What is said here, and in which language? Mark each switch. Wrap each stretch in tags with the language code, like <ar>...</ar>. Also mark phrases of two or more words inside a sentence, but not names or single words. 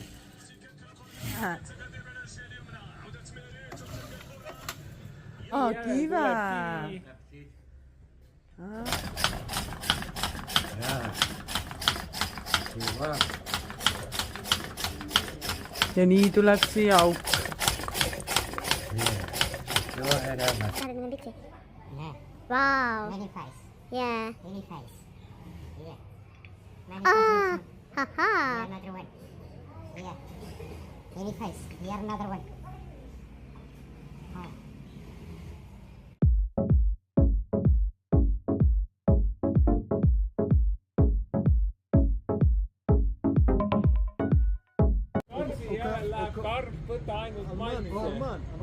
<et>Kive. Ja nii tuleb siia auk.</et> <en>Wow. Many face. Yeah. Many face. Yeah. Ah. Haha. Here another one. Yeah. Many face. Here another one. Oh.</en> <et>Võta ainult maitse.</et>